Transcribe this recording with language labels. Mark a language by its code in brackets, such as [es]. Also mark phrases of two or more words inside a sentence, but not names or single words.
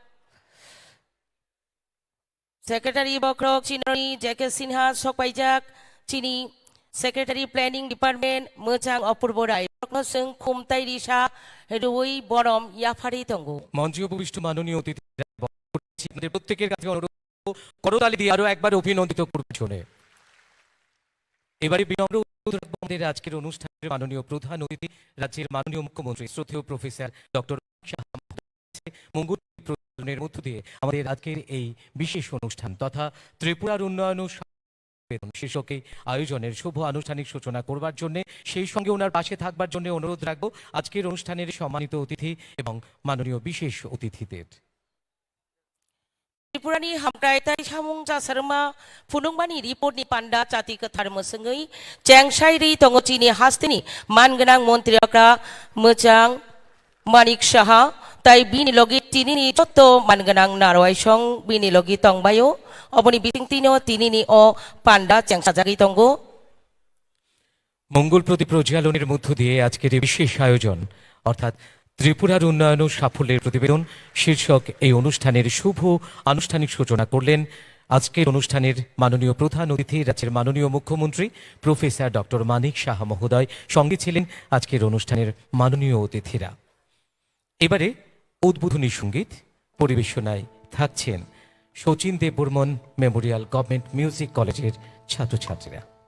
[trp] Secretary Bokrok Chinoni Jake Sinha sokpajak Chini [en] Secretary Planning Department [trp] mojang Apurbo Rai Seng Khumtai Risa Rui Borom Yafari Tongo [bn] মঞ্চে উপবিষ্ট মাননীয় অতিথিরা প্রত্যেকের কাছে অনুরোধ করতালি দিয়ে আরো একবার অভিনন্দিত করবার জন্য। এবারে বিনম্র আমাদের আজকের অনুষ্ঠানের মাননীয় প্রধান অতিথি রাজ্যের মাননীয় মুখ্যমন্ত্রী শ্রদ্ধেয় প্রফেসর ডক্টর মঙ্গল প্রদানের মধ্য দিয়ে আমাদের আজকের এই বিশেষ অনুষ্ঠান তথা ত্রিপুরার উন্নয়ন শীর্ষক এই আয়োজনের শুভ আনুষ্ঠানিক সূচনা করবার জন্য সেই সঙ্গে ওনার পাশে থাকবার জন্য অনুরোধ রাখবো আজকের অনুষ্ঠানের সম্মানিত অতিথি এবং মাননীয় বিশেষ অতিথিদের। [trp] Tripurani hamkrai tai samung jasarma phunungmani report ni panda jati kathar mosengai chengsai ri tongo chini hastini mangenang Montri okra mojang Manik Saha tai bini logi tini ni jotto mangenang narwai song bini logi tongbayo oboni biting tino tini ni o panda chengsajagi tongo [bn] মঙ্গল প্রদীপ প্রজ্বালনের মধ্য দিয়ে আজকের এই বিশেষ আয়োজন অর্থাৎ ত্রিপুরার উন্নয়ন ও সাফল্যের প্রতিবেদন শীর্ষক এই অনুষ্ঠানের শুভ আনুষ্ঠানিক সূচনা করলেন আজকের অনুষ্ঠানের মাননীয় প্রধান অতিথি রাজ্যের মাননীয় মুখ্যমন্ত্রী প্রফেসর ডক্টর মানিক সাহা মহোদয়। সঙ্গে ছিলেন আজকের অনুষ্ঠানের মাননীয় অতিথিরা। এবারে উদ্বোধনী সঙ্গীত পরিবেশনায় থাকছেন শচীন দেববর্মন মেমোরিয়াল গভর্নমেন্ট মিউজিক কলেজের ছাত্রছাত্রীরা।